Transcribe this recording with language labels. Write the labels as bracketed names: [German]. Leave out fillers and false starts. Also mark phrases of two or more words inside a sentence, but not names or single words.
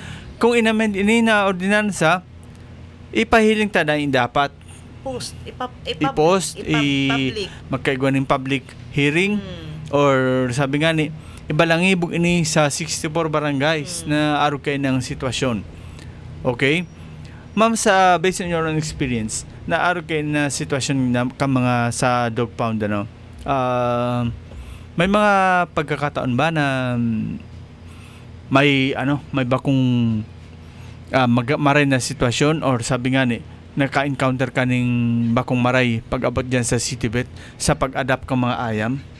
[Bikol] Kung inamend ini na ordinansa, ipahiling ta na yung dapat Post, i-post, public. magkaigwan ng public hearing, or sabi nga ni, ibalangibog ini sa 64 barangays na aro kayo ng sitwasyon. Okay? Ma'am, [English] based on your own experience, [Bikol] na aro kayo na sitwasyon na mga sa dog pound, ano, may mga pagkakataon ba na may bakong maray na sitwasyon, or sabi nga ni, naka-encounter ka ng bakong maray pag abot dyan sa Citybet sa pag-adapt ng mga ayam?